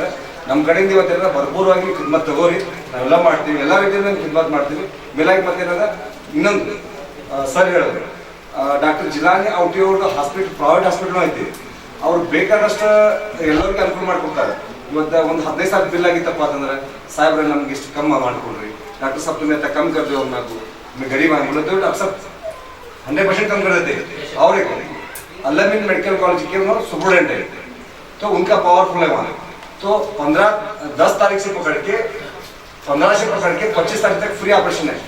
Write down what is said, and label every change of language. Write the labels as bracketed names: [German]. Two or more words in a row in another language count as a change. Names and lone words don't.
[Kannada] ನಮ್ಮ ಕಡೆಯಿಂದ ಇವತ್ತೇನದ ಭರ್ಪೂರವಾಗಿ ಖಿದ್ಮತ್ ತಗೋರಿ, ನಾವೆಲ್ಲ ಮಾಡ್ತೀವಿ, ಎಲ್ಲ ರೀತಿಯಿಂದ ಖಿದ್ಮತ್ ಮಾಡ್ತೀವಿ. ಮೇಲಾಗಿ ಮತ್ತೇನದ ಇನ್ನೊಂದು ಸರ್ ಹೇಳಿದ್ರು, ಡಾಕ್ಟರ್ ಜಿಲಾನಿ ಔಟಿಯವ್ರದ್ದು [English] hospital private hospital [Kannada] ಐತಿ. ಅವ್ರು ಬೇಕಾದಷ್ಟು ಎಲ್ಲರಿಗೂ ಅನುಕೂಲ ಮಾಡ್ಕೊಡ್ತಾರೆ. ಇವತ್ತು ಒಂದು 15,000 ಬಿಲ್ ಆಗಿತ್ತಪ್ಪ ಅಂತಂದ್ರೆ, ಸಾಹೇಬ್ರೆ ನಮ್ಗೆ ಇಷ್ಟು ಕಮ್ಮಿ ಮಾಡ್ಕೊಡ್ರಿ, ಡಾಕ್ಟರ್ [Hindi] साहब तुम्हें कम कर दो, हम आपको मैं गरीब आदमी बोलते हो डॉक्टर साहब 100% कम कर देते. और एक अलमीन [English] medical college [Hindi] के स्टूडेंट है, तो उनका पावरफुल है वहाँ. तो 10 तारीख से पकड़ के 15 से पकड़ के 25 तारीख तक [English] free operation [Hindi] है.